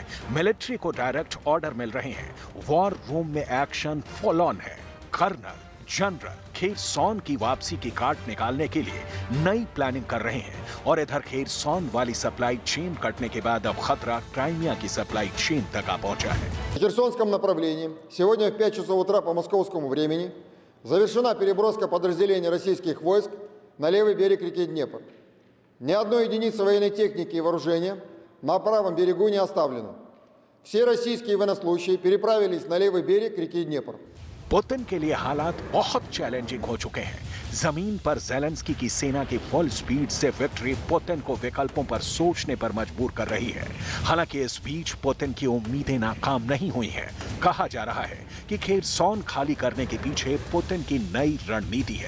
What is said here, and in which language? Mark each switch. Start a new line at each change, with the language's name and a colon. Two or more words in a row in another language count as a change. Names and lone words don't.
Hindi: मिलिट्री को डायरेक्ट ऑर्डर मिल रहे हैं।
English: war room
Hindi: में
English: action full on
Hindi: है। कर्नल जनरल खेरसॉन की वापसी की काट निकालने के लिए नई प्लानिंग कर रहे हैं और इधर खेरसॉन वाली
English: supply chain
Hindi: कटने के बाद अब खतरा क्राइमिया की
English: supply chain
Hindi: तक आ पहुंचा है।
Russian: В Херсонском направлении сегодня в 5 часов утра по московскому времени завершена переброска подразделений российских войск на левый берег реки Днепр. Ни одной единицы военной техники и вооружения на правом берегу не оставлено. Все российские военнослужащие переправились на левый берег реки Днепр.
Hindi: पुतिन के लिए हालात बहुत चैलेंजिंग हो चुके हैं। जमीन पर ज़ेलेंस्की की सेना की
English: full speed
Hindi: से विक्ट्री पुतिन को विकल्पों पर सोचने पर मजबूर कर रही है। हालांकि इस बीच पुतिन की उम्मीदें नाकाम नहीं हुई हैं। कहा जा रहा है कि खेरसॉन खाली करने के पीछे पुतिन की नई रणनीति है।